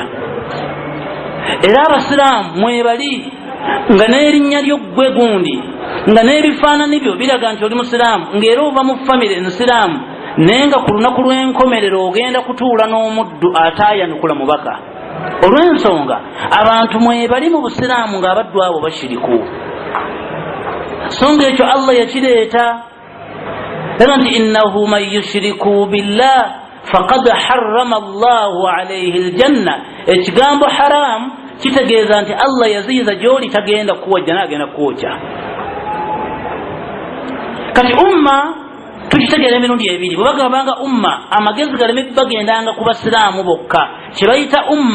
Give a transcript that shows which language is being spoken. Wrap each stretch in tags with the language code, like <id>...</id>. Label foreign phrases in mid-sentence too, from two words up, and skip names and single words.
<lg>Era abasiraamu mwebali nga n'erinnya lyo ggwe gundi nga n'ebifaanani byo biraga nti oli musiraamu, ng'era ova mu famire ensiraamu, naye nga ku lunaku lw'enkomerero ogenda kutuula n'omuddu ataayanukula mubaka. Olw'ensonga abantu mwebali mu busiraamu ng'abaddu abo bashiriku. Songa ekyo Allah yakireeta era nti</lg> <ar>إنه من يشرك بالله فقد حرم الله عليه الجنة.</ar> <lg>Ekigambo haramu kitegeeza nti Allah yaziyiza gy'oli tagenda kuwajja n'agenda kwokya. Kati umma tukitegeera emirundi ebiri. Bwe bagambanga umma, amagezi galeme bagendanga ku basiraamu bokka, kibayita umma.</lg>